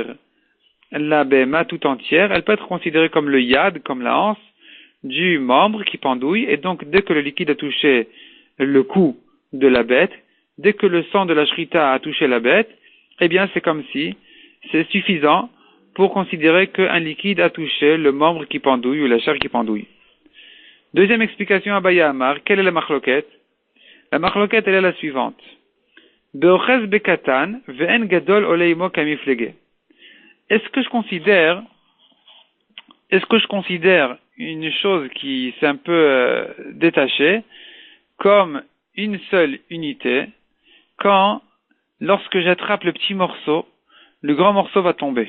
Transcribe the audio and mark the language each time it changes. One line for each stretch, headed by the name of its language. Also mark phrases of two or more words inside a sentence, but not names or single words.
French: La Behema tout entière, elle peut être considérée comme le yad, comme la anse du membre qui pendouille, et donc dès que le liquide a touché le cou de la bête, dès que le sang de la shrita a touché la bête, eh bien c'est comme si c'est suffisant pour considérer qu'un liquide a touché le membre qui pendouille ou la chair qui pendouille. Deuxième explication à
Hebrew: אביי אמר,
French: quelle est la marloquette? La marloquette, elle est la suivante.
Hebrew: באוחז בקטן ואין גדול עולה עמו קמיפלגי.
French: Est-ce que je considère une chose qui s'est un peu détachée comme une seule unité quand, lorsque j'attrape le petit morceau, le grand morceau va tomber?